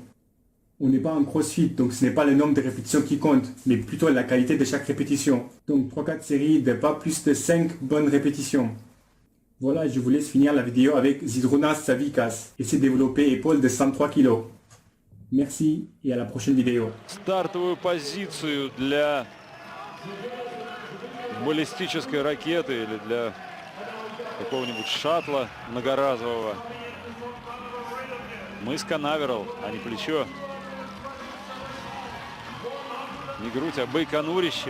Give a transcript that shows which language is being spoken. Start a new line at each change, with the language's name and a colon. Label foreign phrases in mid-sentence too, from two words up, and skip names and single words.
French: On n'est pas en crossfit, donc ce n'est pas le nombre de répétitions qui compte, mais plutôt la qualité de chaque répétition. Donc 3-4 séries de pas plus de 5 bonnes répétitions. Voilà, je vous laisse finir la vidéo avec Zydrunas Savikas et ses développés épaules de 103 kg. Merci et à la prochaine vidéo.
Russian: Стартовую позицию для баллистической ракеты или для какого-нибудь шаттла многоразового. Мыс канаверал, а не плечо. Не грудь, а байконурище.